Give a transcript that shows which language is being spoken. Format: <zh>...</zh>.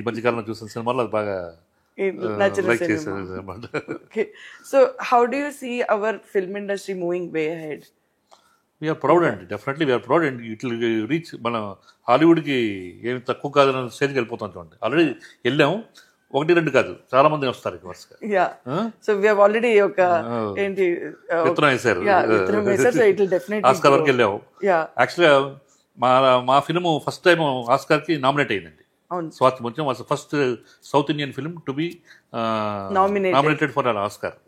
<te>ఈ మధ్యకాలంలో చూసిన సినిమాలో అది బాగా లైక్ చేశాను.</te> <en>Okay, so how do you see our film industry moving way ahead? We are proud and definitely we are proud and it will reach</en> <te>మన హాలీవుడ్కి ఏమి తక్కువ కాదన్న స్టేజ్కి వెళ్ళిపోతాం చూడండి. ఆల్రెడీ వెళ్ళాము, 1-2 కాదు, చాలా మంది వస్తారు వరుసగా.</te> <en>so we have already</en> <te>ఒక ఏంటి విత్తనం వేశారు.</te> <en>so it will definitely</en> <te>Oscar వరకు వెళ్ళాము. యాక్చువల్గా మా ఫిల్మ్ ఫస్ట్ టైం ఆస్కార్కి నామినేట్ అయిందండి. అవును.</te> <en>Swathi Muthyam was first South Indian film to be nominated for an Oscar.</en>